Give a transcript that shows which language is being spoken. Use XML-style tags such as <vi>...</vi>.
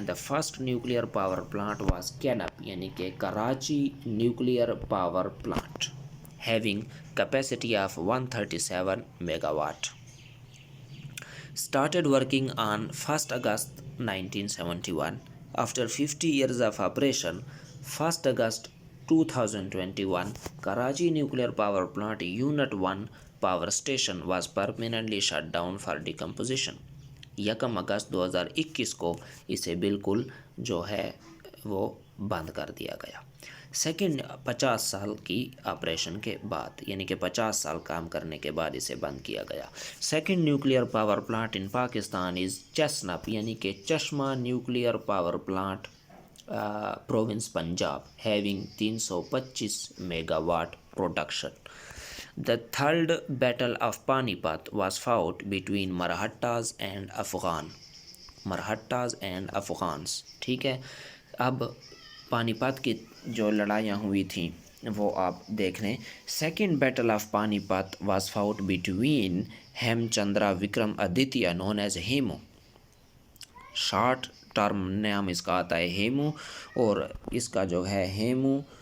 <en>the first nuclear power plant was KANUPP</en> <ur>یعنی کہ</ur> <en>Karachi nuclear power plant having capacity of 137 megawatt. Started working on 1st August 1971. After 50 years of operation, 1st August 2021, Karachi Nuclear Power Plant Unit 1 power station was permanently shut down for decomposition.</en> <ur>1 اگست 2021 کو اسے بالکل جو ہے وہ بند کر دیا گیا. Second 50 سال کی آپریشن کے بعد یعنی کہ 50 سال کام کرنے کے بعد اسے بند کیا گیا.</ur> <en>second nuclear power plant in Pakistan is CHASNUPP</en> <ur>یعنی کہ</ur> <en>Chashma nuclear power plant province Punjab having 325 megawatt production. The third battle of Panipat was fought between Marathas and Afghan. Marathas and Afghans,</en> <ur>ٹھیک ہے۔ اب پانی پت کی جو لڑائیاں ہوئی تھیں وہ آپ دیکھ لیں۔</ur> <en>second battle of Panipat was fought between Hem Chandra Vikramaditya known as Hemu, short term</en> <ur>نام اس کا آتا ہے ہیمو، اور اس کا جو ہے ہیمو</ur>